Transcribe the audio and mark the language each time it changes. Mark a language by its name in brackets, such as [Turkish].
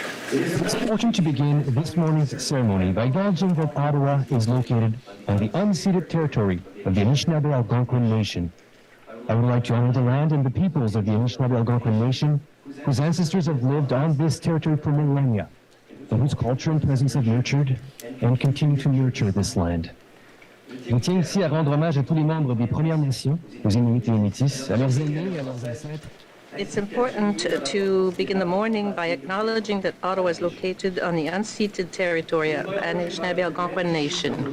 [English] It's important to begin this morning's ceremony by acknowledging that Ottawa is located on the unceded territory of the Anishinaabe Algonquin Nation. I would like to honor the land and the peoples of the Anishinaabe Algonquin Nation, whose ancestors have lived on this territory for millennia, and whose culture and presence have nurtured and continue to nurture this land. [French] Je tiens ici à rendre hommage à tous les membres des Premières Nations, aux Inuits et aux Métis, à leurs aînés et à leurs ancêtres. [English] It's important to begin the morning by acknowledging that Ottawa is located on the unceded territory of Anishinaabe Algonquin Nation.